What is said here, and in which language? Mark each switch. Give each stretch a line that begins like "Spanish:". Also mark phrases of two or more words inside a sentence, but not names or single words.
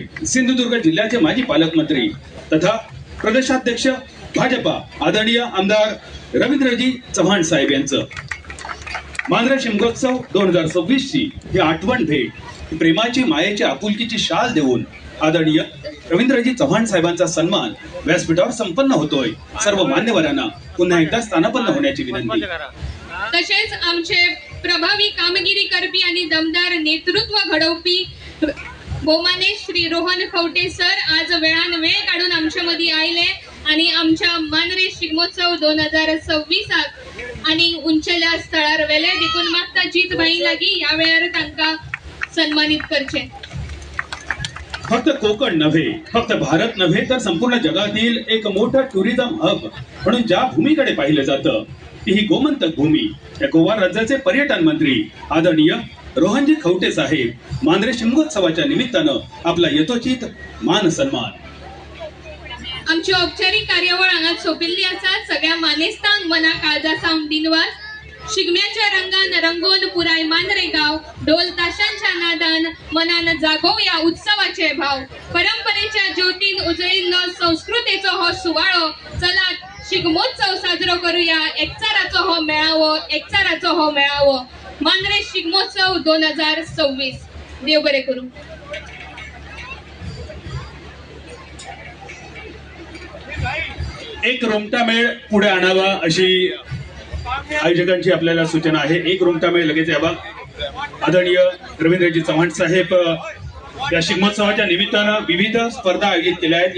Marathi: सिंधुदुर्ग जिल्ह्याचे माजी पालकमंत्री तथा प्रदेशाध्यक्ष भाजपा आदरणीय आमदार रवींद्रजी चव्हाण साहेब यांचं मांद्रे शिमगोत्सव 2026 ची ही आठवण भेट, प्रेमाची मायेची आपुलकीची शाल देऊन आदरणीय रवींद्रजी चव्हाण साहेबांचा सन्मान व्यासपीठावर संपन्न होतोय. सर्व मान्यवरांना पुन्हा एकदा स्थानापन्न होण्याची विनंती.
Konkani: तसेच आमचे प्रभावी कामगिरी करपी आणि दमदार नेतृत्व घडवपी बहुमाने श्री रोहन खवटे सर आज वेळान वेळ काढून आमच्या मध्ये आयले आणि आमच्या मांद्रे शिगमोत्सव 2026 आणि उंचेल्या स्थळार वेले देखून मागता जितबाई लागी या वेळार तांका सन्मानित करचे.
Marathi: फक्त कोकण नव्हे, फक्त भारत नव्हे, तर संपूर्ण जगातील एक मोठं
English: tourism hub
Marathi: म्हणून ज्या भूमीकडे पाहिलं जातं ती ही गोमंतक भूमी. या गोवा राज्याचे पर्यटन मंत्री आदरणीय रोहनजी खवटे साहेब मांद्रे शिमगोत्सवाच्या निमित्तानं आपला यथोचित मान सन्मान.
Konkani: आमची औपचारिक कार्यवळ हांगात सोपिल्ली आसा. सगळ्या मानेस्तांक मना काळजा सावन दिनवास. शिगम्याच्या रंगान रंगोन पुराय मांद्रे गाव, ढोल ताशांच्या नादान मनान जागोवया उत्सवाचे भाव. परंपरेच्या ज्योतीन उजळिल्लो संस्कृतीचो हो सुवाळो, चला शिगमोत्सव साजरो करूया. एकचाराचो हो मेळावो, एकचाराचो हो मेळावो. मांद्रे शिगमोत्सव 2026. देव बरे करू.
Marathi: एक रोमटा मेळ पुढे आणावा अशी आयोजकांची आपल्याला सूचना आहे. एक रोमटा मेळ लगेच यावा. आदरणीय रवींद्रजी चव्हाण साहेब या शिगमोत्सवाच्या निमित्तानं विविध स्पर्धा आयोजित केल्या आहेत.